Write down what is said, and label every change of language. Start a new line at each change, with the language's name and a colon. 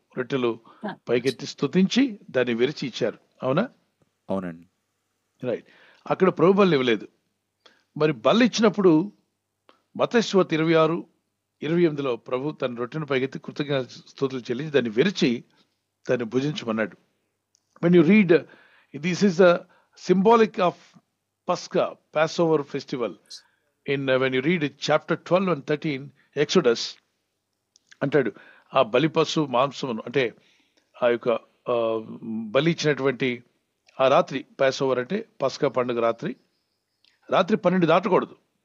Telugu: రొట్టెలు పైకెత్తి స్తుతించి దాన్ని విరిచి ఇచ్చారు. అవునా? అవునండి, రైట్. అక్కడ ప్రభు బలి ఇవ్వలేదు. మరి బలి ఇచ్చినప్పుడు మత్తయి సువార్త 26-28 ప్రభు తన రొట్టెను పైకెత్తి కృతజ్ఞత స్తుతులు చెల్లించి దాన్ని విరిచి దాన్ని భుజించమన్నాడు.
English: when you read, this is the symbolic of Passover festival. When you read chapter 12 and 13 Exodus,
Telugu: అంటాడు ఆ బలిపశు మాంసమును, అంటే ఆ యొక్క బలి ఇచ్చినటువంటి ఆ రాత్రి, పాసోవర్ అంటే పస్కా పండుగ రాత్రి 12 దాటకూడదు.